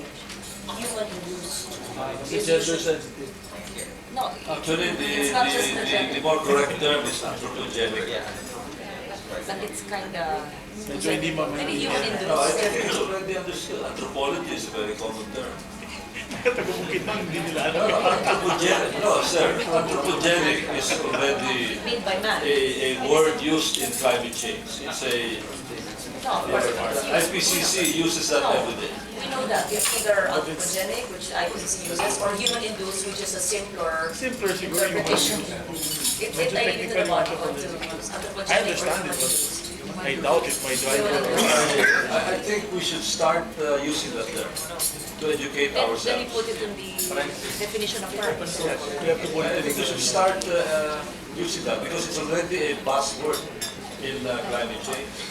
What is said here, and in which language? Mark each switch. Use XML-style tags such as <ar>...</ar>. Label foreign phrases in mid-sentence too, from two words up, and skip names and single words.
<en>Human-induced. It's gender sensitive. No, Actually, it's not just the the gender. more correct term is anthropogenic. But it's kind of</en> <tl>Medyo hindi</tl> <en>maybe No, I human-induced. think it's already understood. Anthropology is a very common term.</en> <tl>Taga-bukid lang, hindi nila</tl> <en>No, anthropogenic, no, sir. Anthropogenic is already Made by man. a word used in climate change. It's a No, of course not. IPCC uses that every day. We know that. It's either anthropogenic, which IPCC uses, or human-induced, which is a simpler</en> <tl>simpler siguro yung</tl> <en>interpretation. It</en> <tl>Medyo</tl> <en>I leave it to the technical body</en> <tl>yung</tl> <en>to use anthropogenic I or understand it, human-induced. but I doubt it might drive I think we should start using that term to educate Then we ourselves. put it in the definition of purpose. We have to put I it think we should start using that because it's already a buzzword in climate change.</en>